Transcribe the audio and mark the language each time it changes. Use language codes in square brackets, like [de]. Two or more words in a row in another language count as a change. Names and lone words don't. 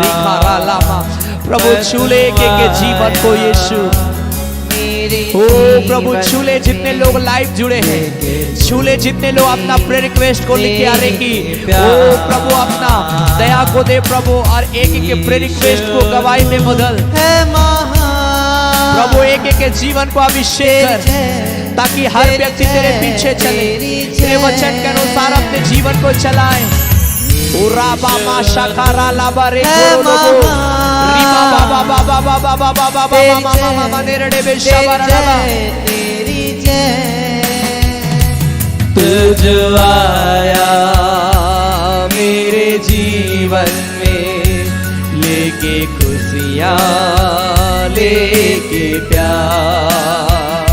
[hi] प्रभु छूले के जीवन को यीशु, ओ प्रभु छूले जितने लोग लाइव जुड़े हैं, छूले जितने लोग अपना [en] prayer request [hi] को लिख के आ रहे की, ओ प्रभु अपना दया को दे प्रभु, और एक एक के [en] prayer request [hi] को गवाही में बदल। प्रभु एक एक के जीवन को अभिषेक कर, ताकि हर व्यक्ति तेरे पीछे चले, तेरे वचन के अनुसार अपने जीवन को चलाए। उरा बामा शाकारा लाबारे गोरोलोगो रीमा बाबा बाबा बाबा बाबा बाबा मामा मामा नेरड़े बेशाबारा लाबा। तू जो आया मेरे जीवन में, लेके खुशियाँ लेके प्यार।